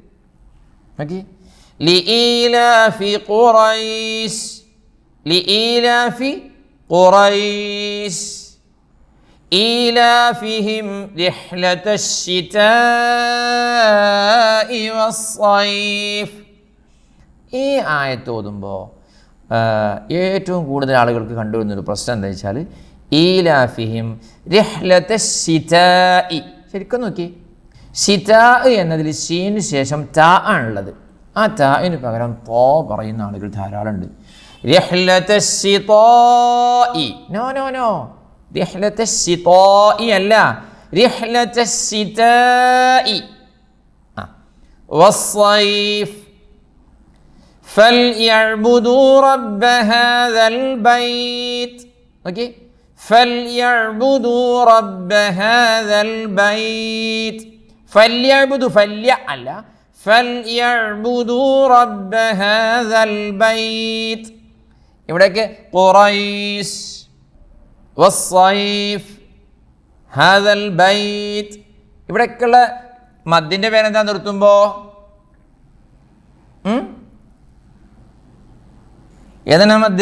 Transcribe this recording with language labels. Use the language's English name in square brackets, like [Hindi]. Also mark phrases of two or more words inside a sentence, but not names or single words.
[Arabic] لإيلاف قريش لإيلاف قريش إيلافهم رحلة الشتاء والصيف. [Malayalam] ഈ ആയത്ത് ഓതുമ്പോൾ ഏറ്റവും കൂടുതൽ ആളുകൾക്ക് കണ്ടുവരുന്നൊരു പ്രശ്നം എന്താ വെച്ചാൽ [Arabic] إيلافهم رحلة الشتاء. [Malayalam] ശരിക്കും നോക്കി, ശിതാ എന്നതിൽ ഷീന് ശേഷം താ ആണുള്ളത്. ആ താഇന് പകരം തോ പറയുന്ന ആളുകൾ ധാരാളമുണ്ട്. [Arabic] رحلة الشتاء, [English] no no no, [Arabic] رحلة الشتاء [Malayalam] അല്ല, [Arabic] رحلة الشتاء. വസ്സൈഫ് فليعبدوا رب هذا البيت. اوكي، فليعبدوا رب هذا البيت. فليعبدوا فليعل فليعبدوا رب هذا البيت. [Malayalam] ഇവിടേക്ക് [Arabic] قريش والصيف هذا البيت, [Malayalam] ഇവിടേക്കുള്ള മദ്ദിൻ്റെ പേരെന്താ നിർത്തുമ്പോൾ? ഏതാണ് മദ്?